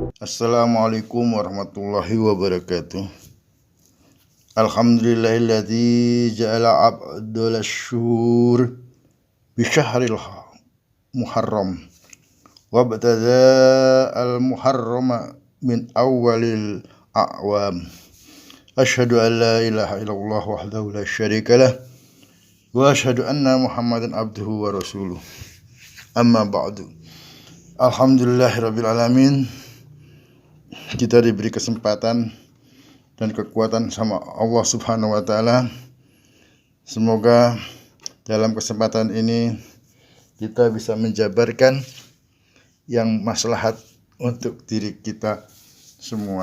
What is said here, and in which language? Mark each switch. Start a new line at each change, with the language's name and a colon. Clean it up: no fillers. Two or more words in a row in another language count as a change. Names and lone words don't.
Arabic: السلام عليكم ورحمة الله وبركاته. الحمد لله الذي جعل أبدال الشهور بشهر المحرم وابتدأ المحرم من أول الأعوام. أشهد أن لا إله إلا الله وحده لا شريك له وأشهد أن محمدا عبده ورسوله. أما بعد. الحمد لله رب العالمين.
Indonesian: Kita diberi kesempatan dan kekuatan sama Allah
Arabic: سبحانه وتعالى.
Indonesian: Semoga dalam kesempatan ini kita bisa menjabarkan yang maslahat untuk diri kita semua.